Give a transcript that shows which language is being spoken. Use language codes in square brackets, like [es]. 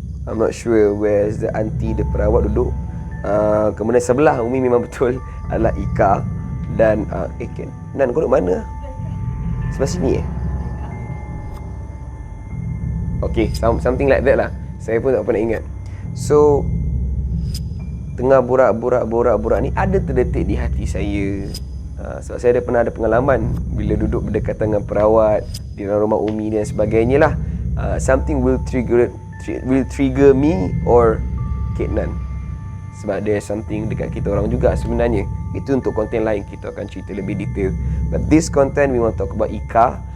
[en] I'm not sure where's the auntie, the [ms] perawat duduk. Kemudian sebelah Umi memang betul adalah Ika. Dan Ken Nan, kau duduk mana? Sebelah sini [en] Okay, something like that [ms] lah. Saya pun tak pernah ingat. So tengah borak ni, ada terdetik di hati saya. Sebab saya pernah ada pengalaman bila duduk berdekatan dengan perawat di dalam rumah Umi dan sebagainya lah. [en] Something will trigger me or Kek Nan. [ms] Sebab [en] there's something [ms] dekat kita orang juga sebenarnya. Itu untuk konten lain, kita akan cerita lebih detail. [en] But this content we want to talk about Ika.